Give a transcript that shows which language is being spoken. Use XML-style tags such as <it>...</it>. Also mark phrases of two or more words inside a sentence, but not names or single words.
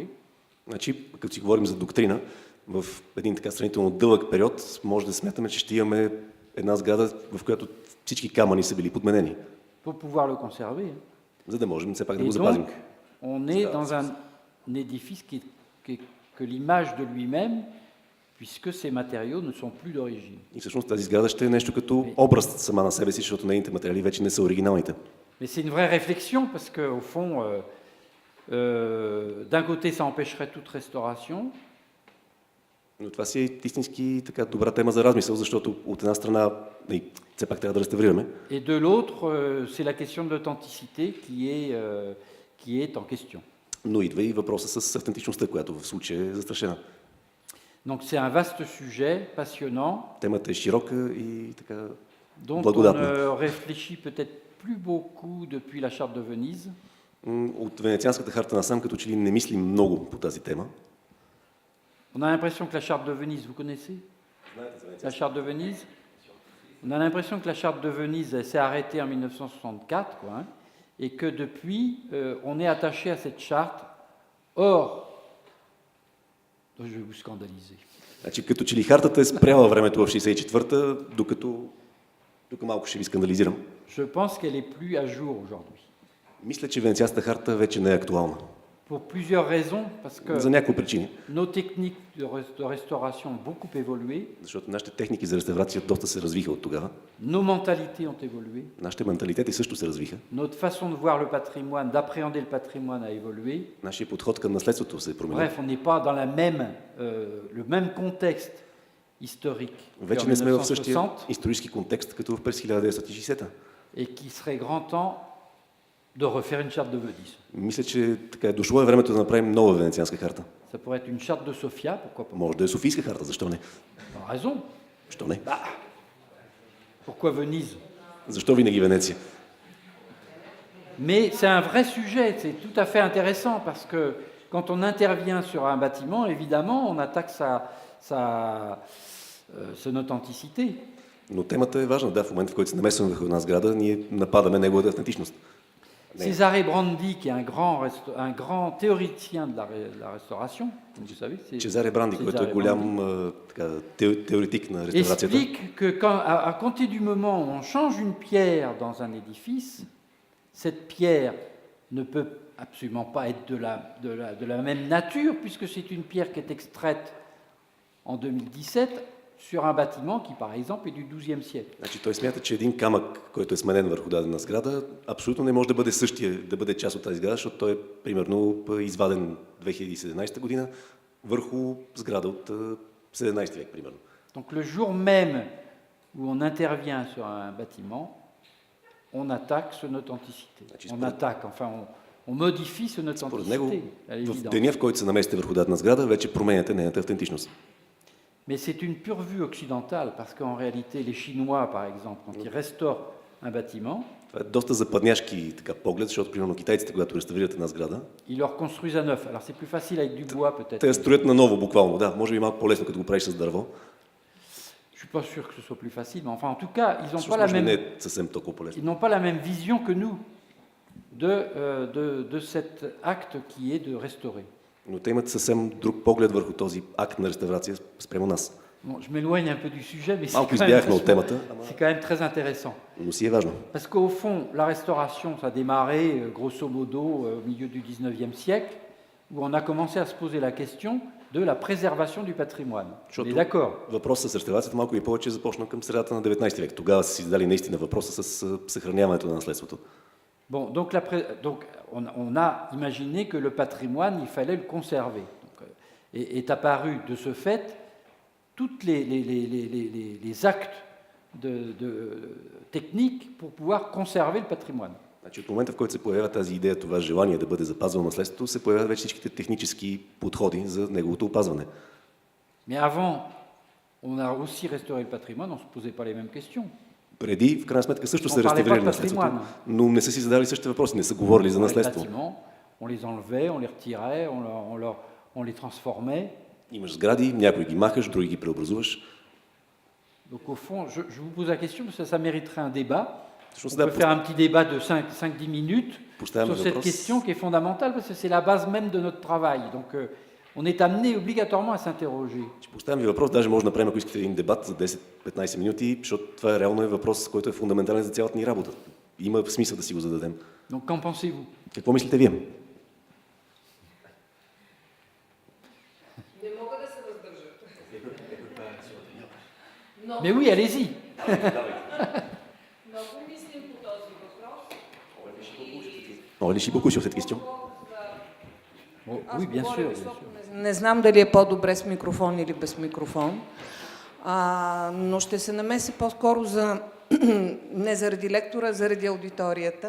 <bg>Значи, като си говорим за доктрина, в един така сравнително дълъг период може да смятаме, че ще имаме една сграда, в която всички камъни са били подменени.</bg> <fr>Pour pouvoir le conserver.</fr> <bg>За да можем все пак да</bg> <fr>Et</fr> <bg>го запазим.</bg> <fr>donc, on est dans un édifice que l'image de lui-même, puisque ces matériaux ne sont plus d'origine.</fr> <bg>И всъщност тази сграда ще е нещо като образ сама на себе си, защото нейните материали вече не са оригиналните.</bg> <fr>Mais c'est une vraie réflexion, parce qu'au fond, d'un côté, ça empêcherait toute restauration.</fr> <bg>Но това си е истински така добра тема за размисъл, защото от една страна все пак трябва да реставрираме.</bg> <fr>Et de l'autre, c'est la question de l'authenticité qui est en question.</fr> <bg>Но идва и въпроса с автентичността, която в случая е застрашена.</bg> <fr>Donc c'est un vaste sujet, passionnant,</fr> <bg>Темата е широка и така</bg> <fr>dont on</fr> <bg>благодатна.</bg> <fr>ne réfléchit peut-être plus beaucoup depuis la Charte de Venise.</fr> <bg>От Венецианската харта насам, като че ли не мислим много по тази тема.</bg> <fr>On a l'impression que la charte de Venise, vous connaissez la charte de Venise? On a l'impression que la charte de Venise s'est arrêtée en 1964, quoi, hein, et que depuis, on est attaché à cette charte. Or, je vais vous scandaliser.</fr> <bg>Значи, като че ли хартата е спряла времето в 64-та, докато тук малко ще ви скандализирам.</bg> <fr>Je pense qu'elle est plus à jour aujourd'hui.</fr> <bg>Мисля, че Венецианската харта вече не е актуална.</bg> <fr>Pour plusieurs raisons, parce que</fr> <bg>За няколко причини.</bg> <fr>nos techniques de restauration ont beaucoup évolué,</fr> <bg>Защото нашите техники за реставрация доста се развиха от тогава.</bg> <fr>nos mentalités ont évolué,</fr> <bg>Нашите менталитети също се развиха.</bg> <fr>notre façon de voir le patrimoine, d'appréhender le patrimoine a évolué.</fr> <bg>Нашия подход към наследството се е променил.</bg> <fr>Bref, on n'est pas dans le même contexte historique</fr> <bg>Вече</bg> <fr>qu'en</fr> <bg>не сме в същия</bg> <fr>1960</fr> <bg>исторически контекст, като през 1960-та.</bg> <fr>et qu'il serait grand temps de refaire une charte de Venise.</fr> <bg>Мисля, че така дошло е времето да направим нова Венецианска харта.</bg> <fr>Ça pourrait être une charte de Sofia, pourquoi pas?</fr> <bg>Може да е Софийска харта, защо не?</bg> <fr>Pas raison.</fr> <bg>Защо не?</bg> <fr>Pourquoi Venise?</fr> <bg>Защо винаги Венеция?</bg> <fr>Mais c'est un vrai sujet, c'est tout à fait intéressant parce que quand on intervient sur un bâtiment, évidemment, on attaque son authenticité.</fr> <bg>Но темата е важна. Да, в момента, в който се намесваме върху една сграда, ние нападаме неговата автентичност.</bg> <fr>Cesare Brandi, qui est un grand théoricien de la restauration, vous savez,</fr> <bg>Чезаре Бранди, който е голям теоретик на реставрацията,</bg> <fr>explique que à compter du moment où on change une pierre dans un édifice, cette pierre ne peut absolument pas être de la même nature, puisque c'est une pierre qui est extraite en 2017 sur un bâtiment qui, par exemple, est du XIIe siècle.</fr> <bg>Значи той смята, че един камък, който е сменен върху дадена сграда, абсолютно не може да бъде същия, да бъде част от тази сграда, защото той е примерно изваден 2017 година върху сграда от 17 век, примерно.</bg> <fr>Donc le jour même où on intervient sur un bâtiment, on attaque son authenticité. On attaque, enfin on modifie son</fr> <bg>Според него,</bg> <fr>authenticité.</fr> <bg>в деня, в който се намесите върху дадена сграда, вече променяте нейната автентичност.</bg> <fr>Mais c'est une pure vue occidentale, parce qu'en réalité, les Chinois, par exemple, quand ils restaurent un bâtiment,</fr> <bg>Това е доста западняшки така, поглед, защото, примерно, китайците, когато реставрират една сграда,</bg> <fr>ils leur construisent à neuf. Alors c'est plus facile avec du bois, peut-être.</fr> <bg>те я строят наново, буквално. Да, може би малко по-лесно, като го правиш с дърво.</bg> <fr>Je suis pas sûr que ce soit plus facile, mais enfin, en tout cas, ils n'ont pas</fr> <bg>Всъщност,</bg> <fr>la</fr> <bg>може би не</bg> <fr>même,</fr> <bg>е съвсем толкова по-лесно.</bg> <fr>ils n'ont pas la même vision que nous de cet acte qui est de restaurer.</fr> <bg>Но те имат съвсем друг поглед върху този акт на реставрация спрямо нас.</bg> <fr>Bon, je m'éloigne un peu du sujet, mais</fr> <bg>Малко избягахме от темата,</bg> <fr>c'est quand même très intéressant.</fr> <bg>но си е важно.</bg> <fr>Parce qu'au fond, la restauration, ça a démarré grosso modo au milieu du 19e siècle, où on a commencé à se poser la question de la préservation du patrimoine. On est d'accord?</fr> <bg>Въпросът с реставрацията малко и повече започна към средата на 19 век. Тогава са си задали наистина въпроса с съхраняването на наследството.</bg> <fr>Bon, donc on a imaginé que le patrimoine, il fallait le conserver. Donc, est apparu de ce fait tous les actes techniques pour pouvoir conserver le patrimoine.</fr> <bg>Значи, от момента, в който се появява тази идея, това желание да бъде запазвано наследството, се появяват вече всичките технически подходи за неговото опазване.</bg> <fr>Mais avant, on a aussi restauré le patrimoine, on ne se posait pas les mêmes questions.</fr> <bg>Преди, в крайна сметка, също са реставрирали наследството, но не са си задали същите въпроси, не са говорили за наследство.</bg> <fr>On les enlevait, on les retirait, on les transformait.</fr> <bg>Имаш сгради, някои ги махаш, други ги преобразуваш.</bg> <fr>Donc au fond, je vous pose la question, parce que ça mériterait un débat. On</fr> <bg>Да,</bg> <fr>peut faire un petit débat de 5-10 minutes sur cette question qui est fondamentale, parce que c'est la base même de notre travail. Donc on est amené obligatoirement à s'interroger.</fr> <bg>Ще поставям ви въпрос, даже може да направим, ако искате, един дебат за 10-15 минути, защото това реално е въпрос, който е фундаментален за цялата ни работа. Има смисъл да си го зададем.</bg> <fr>Donc qu'en pensez-vous?</fr> <bg>Какво мислите вие? Не мога да се въздържа.</bg> <fr>Mais oui, allez-y.</fr> <bg>Много мислим по този въпрос.</bg> <fr>On réfléchit beaucoup sur cette question. Oui, bien sûr.</fr> <bg>Не знам дали е по-добре с микрофон или без микрофон, но ще се намеси по-скоро не заради лектора, а заради аудиторията.</bg>